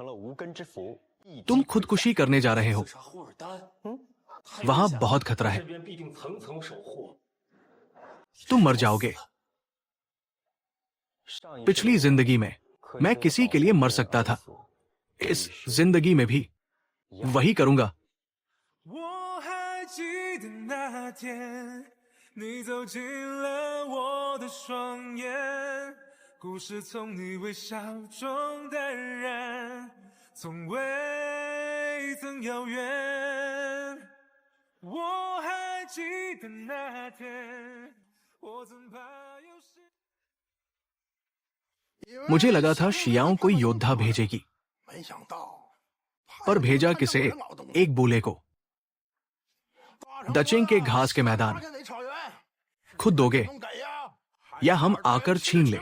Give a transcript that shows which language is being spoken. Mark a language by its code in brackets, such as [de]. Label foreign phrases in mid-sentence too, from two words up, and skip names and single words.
[hi] तुम खुदकुशी करने जा रहे हो। वहां बहुत खतरा है। तुम मर जाओगे। पिछली जिंदगी में मैं किसी के लिए मर सकता था। इस जिंदगी में भी वही करूंगा। [zh] 我还记得那天，你走进了我的双眼，故事从你微笑中淡然，从未曾遥远。我还记得那天，我曾怕有谁。 [hi] मुझे लगा था शियाओं कोई योद्धा भेजेगी, पर भेजा किसे? एक बूले को। दचेंग के घास के मैदान खुद दोगे या हम आकर छीन ले?